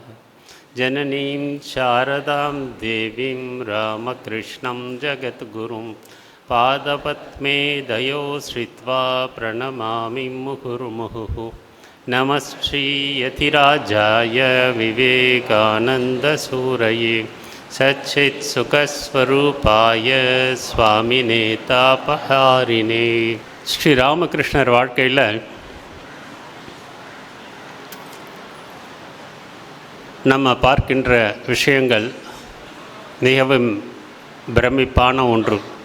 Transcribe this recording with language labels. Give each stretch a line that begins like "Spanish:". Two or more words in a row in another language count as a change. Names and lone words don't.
Sanskrit: जननीं शारदां देवीं रामकृष्णं जगद्गुरुं पादपद्मे दयो श्रित्वा प्रणमामि मुहुर्मुहुः। नमश्रीयतिराजाय विवेकानन्दसूरये सच्चित्सुखस्वरूपाय स्वामिने तापहारिणे.
Tamil: ஸ்ரீ ராமகிருஷ்ணர் வாழ்க்கையில் நம்ம பார்க்கின்ற விஷயங்கள் மிகவும் பிரமிப்பான ஒன்று.